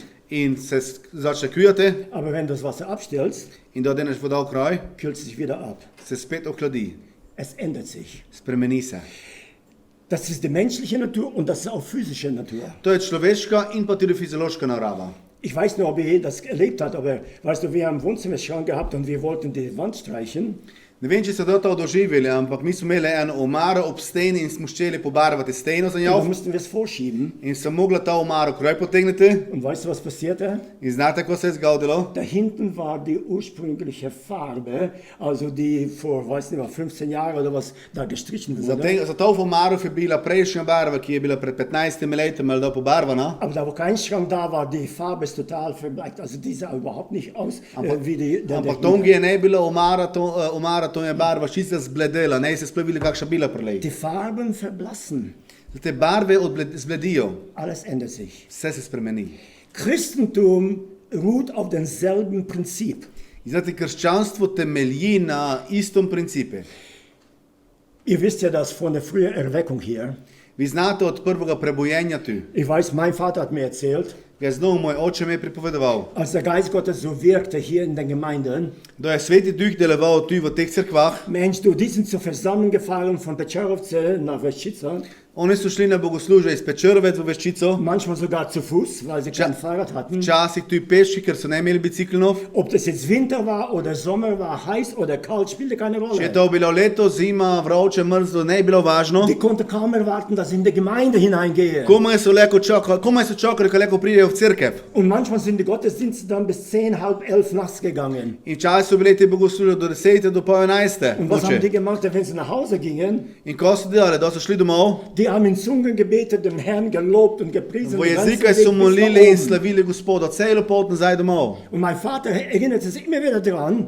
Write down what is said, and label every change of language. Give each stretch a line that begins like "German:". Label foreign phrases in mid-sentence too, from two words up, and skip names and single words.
Slovenian: in se začne kujati
German: aber wenn du das Wasser abstellst,
Slovenian: in dodeneš vodo v kraj,
German: kühlt es sich wieder ab.
Slovenian: se spet ohladi.
German: Es ändert sich.
Slovenian: Spremeni se.
German: Das ist die menschliche Natur und das ist auch physische Natur.
Slovenian: To je človeška in pa tudi fiziološka narava.
German: Ich weiß nicht, ob ihr das erlebt habt, aber weißt du, wir haben einen Wohnzimmerschrank gehabt und wir wollten die Wand streichen.
Slovenian: Ne vem, če ste to doživeli, ampak mi smo imeli eno omaro ob steni in smo ščeli pobarvati steno za
German: Und
Slovenian: njo.
German: dann mussten wir es vorschieben.
Slovenian: In sem mogla ta omaro kraj potegniti.
German: Und weißt du, was passierte?
Slovenian: In znate, ko se je zgodilo?
German: Da hinten war die ursprüngliche Farbe, also die vor, weiß nicht, 15 Jahren oder was da gestrichen wurde.
Slovenian: Za to omaro je bila prejšnja barva, ki je bila pred 15 leti malo pobarvana.
German: Aber da wo kein Schrank da war, die Farbe ist total verbleicht. Also die sah überhaupt nicht aus wie der
Slovenian: Ampak to je ne bila omara, to je barva čisto zbledela, ne se sploh videli, kakšna bila prej.
German: Die Farben verblassen.
Slovenian: Te barve zbledijo,
German: Alles ändert sich.
Slovenian: vse se spremeni.
German: Christentum ruht auf demselben Prinzip.
Slovenian: In znate, krščanstvo temelji na istom principe.
German: Ihr wisst ja das von der frühen Erweckung hier.
Slovenian: Vi znate od prvega prebojenja tu.
German: Ich weiß, mein Vater hat mir erzählt,
Slovenian: Ga znov moj oče mi je pripovedoval,
German: als der Geist Gottes so wirkte hier in den Gemeinden.
Slovenian: da je Sveti Duh deloval tu v teh cerkvah.
German: Mensch, du, die sind zur Versammlung gefahren von Petscherovce nach Vešica.
Slovenian: Oni su šli na bogoslužje iz Pečervec v Veščico,
German: manchmal sogar zu Fuß, weil sie kein Fahrrad hatten.
Slovenian: včasih tudi pešči, ker so ne imeli biciklov.
German: Ob das jetzt Winter war oder Sommer war, heiß oder kalt, spielte keine
Slovenian: Če je
German: Rolle.
Slovenian: to bilo leto, zima, vroče, mrzlo, ne je bilo važno.
German: Die konnten kaum erwarten, dass sie in die Gemeinde hineingehen.
Slovenian: Komaj so čakali, ko leko pridejo v cerkev.
German: Und manchmal sind die Gottesdienste dann bis 10, halb 11 nachts gegangen.
Slovenian: In včasih so bili ti bogoslužje do 10, do pol 11.
German: Und was haben die
Slovenian: noči.
German: gemacht, wenn sie nach Hause gingen?
Slovenian: In ko so delali, da so šli domov,
German: Die haben in Zungen gebetet, den Herrn gelobt und gepriesen.
Slovenian: v
German: den ganzen
Slovenian: jezike
German: Weg
Slovenian: so
German: bis
Slovenian: molili
German: nach
Slovenian: in
German: oben.
Slovenian: slavili Gospoda, celo pot nazaj domov.
German: Und mein Vater erinnerte sich immer wieder dran